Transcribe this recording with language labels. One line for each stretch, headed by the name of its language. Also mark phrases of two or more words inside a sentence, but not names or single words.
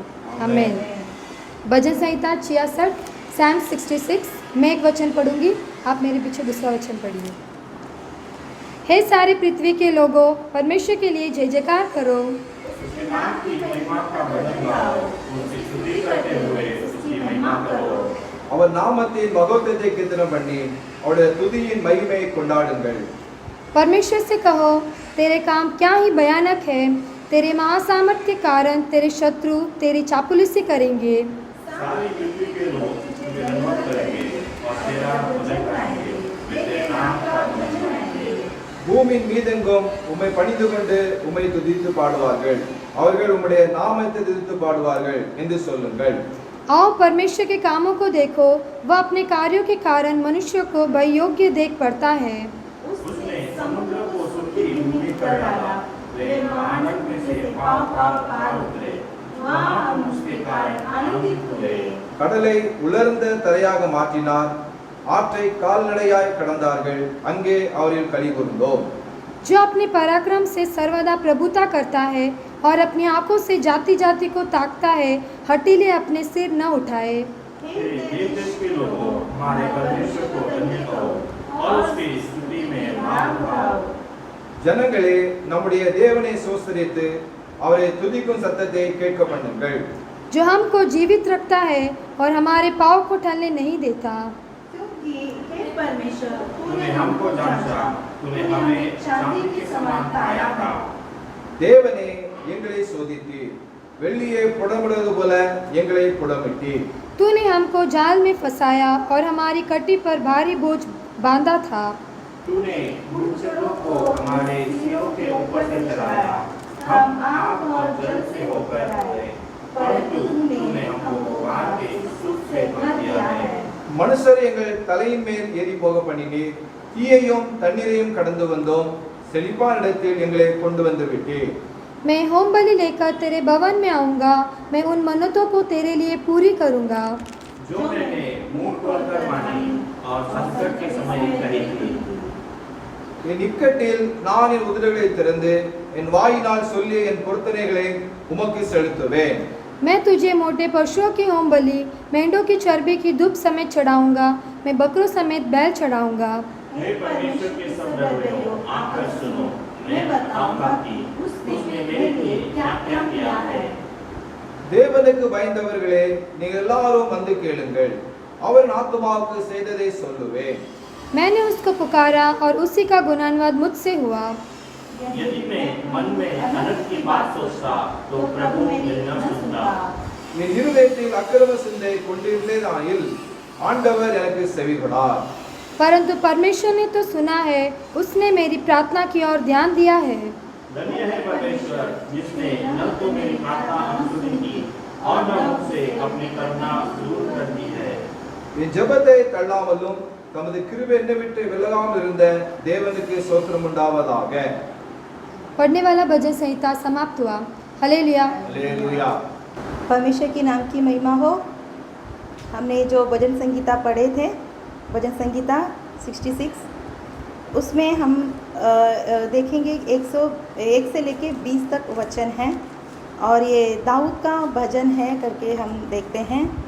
Hindi: आमीन। भजन संहिता 66 Psalm 66। मैं एक वचन पढ़ूंगी, आप मेरे पीछे दूसरा वचन पढ़िए। हे सारी पृथ्वी के लोगों, परमेश्वर के लिए जय जयकार करो। उसके नाम की महिमा का भजन गाओ, उसकी स्तुति करते हुए उसकी महिमा करो।
Tamil: அவர் நாமத்தின் மகோத்தத்தை கீர்த்தனம் பண்ணி அவருடைய துதியின் மகிமையை கொண்டாடுங்கள்।
Hindi: परमेश्वर से कहो, तेरे काम क्या ही भयानक है, तेरे महासामर्थ के कारण तेरे शत्रु तेरी चापलूसी करेंगे। सारी पृथ्वी के लोग तुझे नमन करेंगे और तेरा भजन गाएंगे, वे तेरे नाम का भजन गाएंगे।
Tamil: பூமியின் மீதெங்கும் உம்மை பணிந்து கொண்டு உம்மை துதித்து பாடுவார்கள், அவர்கள் உம்முடைய நாமத்தை துதித்து பாடுவார்கள் என்று சொல்லுங்கள்।
Hindi: आओ परमेश्वर के कामों को देखो, वह अपने कार्यों के कारण मनुष्यों को भययोग्य देख पड़ता है। उसने समुद्र को सुर्खी भूमि कर डाला, वे आनंद में से पार पार उतरे, वहाँ हम उसके कारण आनंदित हुए।
Tamil: கடலை உலர்ந்த தரையாக மாற்றினார், ஆற்றை கால்நடையாய் கடந்தார்கள், அங்கே அவரில் களி கூர்ந்தோம்।
Hindi: जो अपने पराक्रम से सर्वदा प्रभुता करता है और अपनी आंखों से जाति जाति को ताकता है, हठीले अपने सिर न उठाए। हे देश के लोगों, हमारे परमेश्वर को धन्य कहो और उसकी स्तुति में नाम गाओ।
Tamil: ஜனங்களே, நம்முடைய தேவனை சோஸ்தரித்து அவரை துதிக்கும் சத்தத்தை கேட்க பண்ணுங்கள்।
Hindi: जो हमको जीवित रखता है और हमारे पाँव को टलने नहीं देता। क्योंकि हे परमेश्वर, तूने हमको जांचा, तूने हमें चांदी के समान पाया था।
Tamil: தேவனே, எங்களை சோதித்தீர், வெள்ளியை புடமிடுவது போல எங்களை புடமிட்டீர்।
Hindi: तूने हमको जाल में फंसाया और हमारी कटी पर भारी बोझ बांधा था। तूने मूर्छितों को हमारे सिरों के ऊपर से चलाया, हम आग और जल से होकर गए, परंतु तूने हमको बाढ़ के सुख से बच दिया है।
Tamil: மனுஷர் எங்கள் தலையின் மேல் ஏறி போக பண்ணினீர், தீயையும் தண்ணீரையும் கடந்து வந்தோம், செழிப்பான இடத்தில் எங்களை கொண்டு வந்து விட்டீர்।
Hindi: मैं होम बलि लेकर तेरे भवन में आऊँगा, मैं उन मन्नतों को तेरे लिए पूरी करूँगा जो मैंने मुंह खोलकर मानी और संकट के समय कही थी।
Tamil: என் இக்கட்டில் நான் என் உதடுகளை திறந்து என் வாயினால் சொல்லிய என் பொருத்தனைகளை உமக்கு செலுத்துவேன்।
Hindi: मैं तुझे मोटे पशुओं की होम बलि, मेंढों की चर्बी की धूप समेत चढ़ाऊँगा, मैं बकरों समेत बैल चढ़ाऊँगा। हे परमेश्वर के सब डरवैयों, आकर सुनो, मैं बताऊंगा कि उसने मेरे लिए क्या क्या किया है।
Tamil: தேவனுக்கு பயந்தவர்களே, நீங்கள் எல்லாரும் வந்து கேளுங்கள், அவர் ஆத்துமாவுக்கு செய்ததை சொல்லுவேன்।
Hindi: मैंने उसको पुकारा और उसी का गुणानुवाद मुझसे हुआ। यदि मैं मन में अनर्थ की बात सोचता तो प्रभु मेरी न सुनता।
Tamil: என் இருதயத்தில் அக்கிரம சிந்தை கொண்டிருந்தேனாயில் ஆண்டவர் எனக்கு செவிகொடார்।
Hindi: परंतु परमेश्वर ने तो सुना है, उसने मेरी प्रार्थना की ओर ध्यान दिया है। धन्य है परमेश्वर जिसने न तो मेरी प्रार्थना अनसुनी की और न मुझसे अपनी करुणा दूर कर दी है।
Tamil: என் ஜெபத்தை தள்ளாமலும் தமது கிருபை என்னை விட்டு விலகாமல் இருந்த தேவனுக்கு ஸ்தோத்திரம் உண்டாவதாக।
Hindi: पढ़ने वाला भजन संहिता समाप्त हुआ। हालेलुया। हालेलुया। परमेश्वर की नाम की महिमा हो। हमने जो भजन संगीता पढ़े थे, भजन संगीता 66, उसमें हम देखेंगे 101 से लेके 20 तक वचन हैं और ये दाऊद का भजन है करके हम देखते हैं।